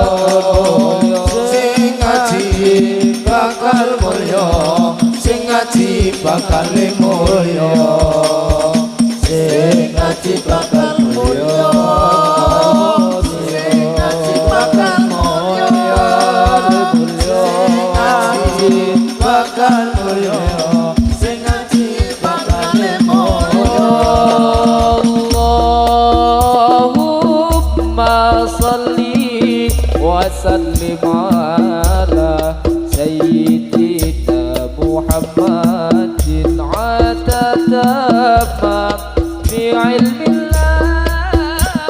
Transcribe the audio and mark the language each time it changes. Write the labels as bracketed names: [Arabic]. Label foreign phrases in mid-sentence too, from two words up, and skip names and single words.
[Javanese] sing ngaji bakal mulya sing ngaji bakal mulya sing ngaji bakal mulya sing ngaji bakal mulya sing ngaji bakal mulya sing ngaji bakal mulya [Arabic] اللَّهُمَّ صَلِّ وَسَلِّمْ عَلَى سَيِّدِنَا مُحَمَّدٍ عَدَدَ مَا فِي عِلْمِ اللَّهِ